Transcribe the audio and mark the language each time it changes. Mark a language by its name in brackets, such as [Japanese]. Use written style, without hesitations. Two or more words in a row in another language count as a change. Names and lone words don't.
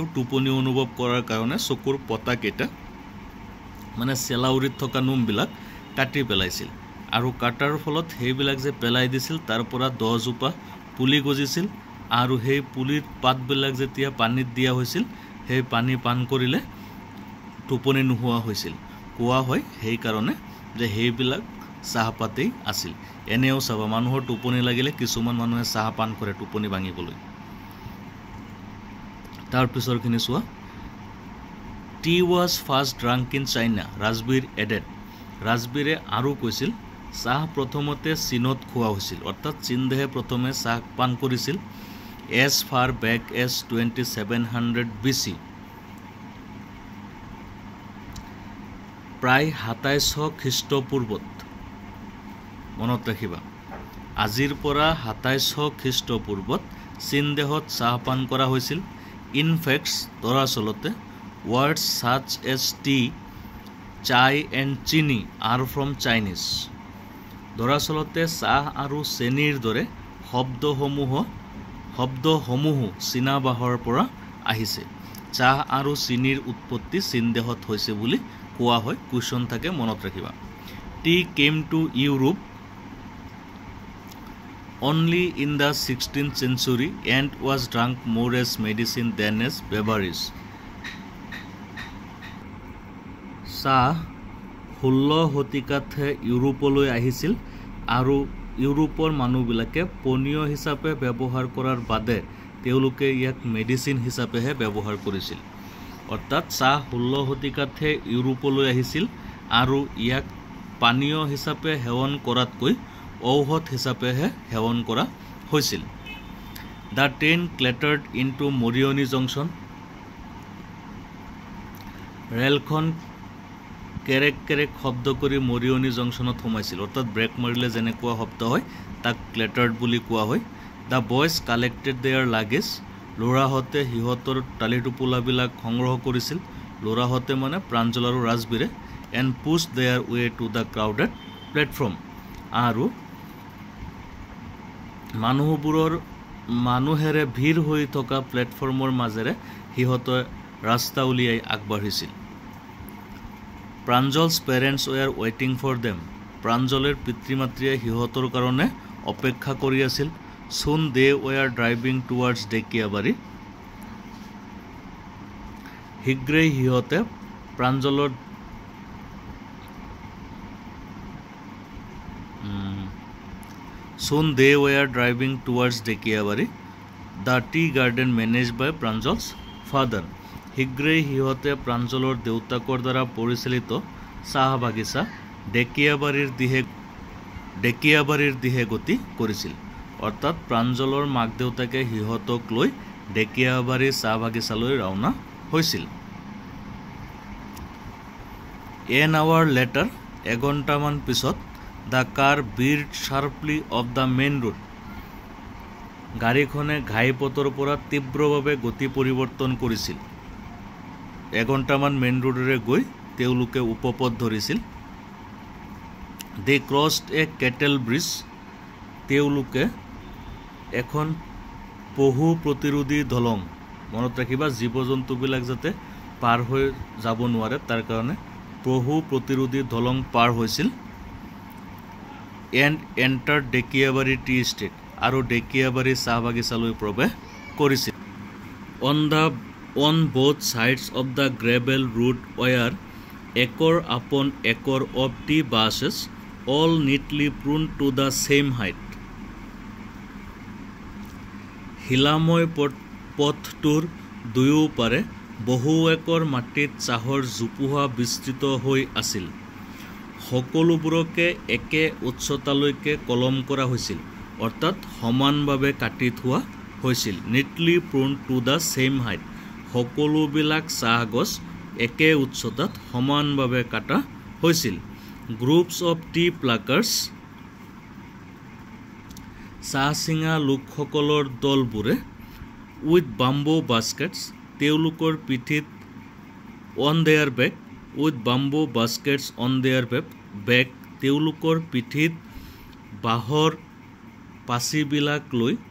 [Assamese] টোপনি অনুভৱ কৰাৰ কাৰণে চকুৰ পতাকেইটা মানে চেলাউৰিত থকা নোমবিলাক কাটি পেলাইছিল আৰু কাটাৰ ফলত সেইবিলাক যে পেলাই দিছিল তাৰ পৰা 10 জোপা পুলি গজিছিল আৰু সেই পুলিৰ পাতবিলাক যেতিয়া পানীত দিয়া হৈছিল সেই পানী পান কৰিলে টোপনি নোহোৱা হৈছিল কোৱা হয় সেই কাৰণে যে সেইবিলাক চাহপাতেই আছিল এনেও চাবা মানুহৰ টোপনি লাগিলে কিছুমান মানুহে চাহ পান কৰে টোপনি ভাঙিবলৈ তাৰ পিছৰখিনি চোৱা [English] tea was first drunk in China [Assamese] ৰাজবীৰ এডেড ৰাজবীৰে আৰু কৈছিল চাহ প্ৰথমতে চীনত খোৱা হৈছিল অৰ্থাৎ চীন দেশে প্ৰথমে চাহ পান কৰিছিল [English] as far back as 2700 BC [Assamese] প্ৰায় 2700 খ্ৰীষ্টপূৰ্বত মনত ৰাখিবা আজিৰ পৰা 2700 খ্ৰীষ্টপূৰ্বত চীন দেশত চাহ পান কৰা হৈছিল [English] in facts [Assamese] দৰাচলতে [English] words such as tea chai and chini are from Chinese [Assamese] দৰাচলতে চাহ আৰু চেনিৰ দৰে শব্দসমূহ চীনা ভাষাৰ পৰা আহিছে চাহ আৰু চেনিৰ উৎপত্তি চীন দেশত হৈছে বুলি কোৱা হয় কোৱেশ্চন থাকে মনত ৰাখিবা [English] tea came to Europe only in the 16th century and was drunk more as medicine than as beverage [Assamese] চাহ 16 শতিকাতে ইউৰোপলৈ আহিছিল আৰু ইউৰোপৰ মানুহবিলাকে পনীয় হিচাপে ব্যৱহাৰ কৰাৰ বাদে তেওঁলোকে ইয়াক মেডিচিন হিচাপেহে ব্যৱহাৰ কৰিছিল অৰ্থাৎ চাহ 16 শতিকাতে ইউৰোপলৈ আহিছিল আৰু ইয়াক পানীয় হিচাপে সেৱন কৰাতকৈ ঔষধ হিচাপেহে সেৱন কৰা হৈছিল [English] The train clattered into Morioni Junction [Assamese] ৰেলখন কেৰেক কেৰেক শব্দ কৰি মৰিয়নি জংচনত সোমাইছিল অৰ্থাৎ ব্ৰেক মাৰিলে যেনেকুৱা শব্দ হয় তাক ক্লেটাৰ্ড বুলি কোৱা হয় [English] The boys collected their luggage [Assamese] ল'ৰাহঁতে হিহঁতৰ টালি টোপোলাবিলাক সংগ্ৰহ কৰিছিল ল'ৰাহঁতে মানে প্ৰাঞ্জল আৰু ৰাজবীৰে [English] and pushed their way to the crowded platform [Assamese] আৰু মানুহেৰে ভিৰ হৈ থকা প্লেটফৰ্মৰ মাজেৰে হিহঁতে ৰাস্তা উলিয়াই আগবাঢ়িছিল [English] Pranjal's parents were waiting for them. [Assamese] Pranjaler পিতৃ-মাতৃয়ে হিহঁতৰ কাৰণে অপেক্ষা কৰি আছিল. [English] Soon they were driving towards Dekiabari. [Assamese] হিগ্ৰে হিহঁতে প্ৰাঞ্জলৰ [English] Soon they were driving towards Dekiabari, the tea garden managed by Pranjal's father. [Assamese] হিগ্ৰে হিহঁতে প্ৰাঞ্জলৰ দেউতাকৰ দ্বাৰা পৰিচালিত চাহ বাগিচা ডেকিয়াবাৰীৰ দিহে গতি কৰিছিল অৰ্থাৎ প্ৰাঞ্জলৰ মাক দেউতাকে হিহঁতক লৈ ডেকিয়াবাৰী চাহ বাগিচালৈ ৰাওনা হৈছিল [English] An hour later [Assamese] এঘণ্টামান পিছত [English] the car veered sharply off the main road [Assamese] গাড়ীখনে ঘাইপথৰ পৰা তীব্ৰভাৱে গতি পৰিৱৰ্তন কৰিছিল এঘণ্টামান মেইন ৰোডৰে গৈ তেওলোকে উপপথ ধৰিছিল [English] they crossed a cattle bridge [Assamese] তেওলোকে এখন পহু প্ৰতিৰোধী দলং মনত ৰাখিবা জীৱ-জন্তুবিলাক যাতে পাৰ হৈ যাব নোৱাৰে তাৰ কাৰণে পহু প্ৰতিৰোধী দলং পাৰ হৈছিল [English] and enter Dekiabari Tea Estate [Assamese] আৰু ডেকিয়াবাৰী চাহ বাগিচালৈ প্ৰৱেশ কৰিছিল [English] on both sides of the gravel road were acre upon acre of tea bushes all neatly pruned to the same height [Assamese] হিলাময় পথটোৰ দুয়োপাৰে বহু একৰ মাটিত চাহৰ জোপোহা বিস্তৃত হৈ আছিল সকলোবোৰকে একে উচ্চতালৈকে কলম কৰা হৈছিল অৰ্থাৎ সমানভাৱে কাটি থোৱা হৈছিল [English] neatly pruned to the same height [Assamese] সকলোবিলাক চাহ গছ একে উচ্চতাত সমানভাৱে কাটা হৈছিল [English] groups of tea pluckers [Assamese] চাহ চিঙা লোকসকলৰ দলবোৰে [English] with bamboo baskets [Assamese] তেওঁলোকৰ পিঠিত [English] on their back with bamboo baskets on their back [Assamese] তেওঁলোকৰ পিঠিত বাঁহৰ পাচিবিলাক লৈ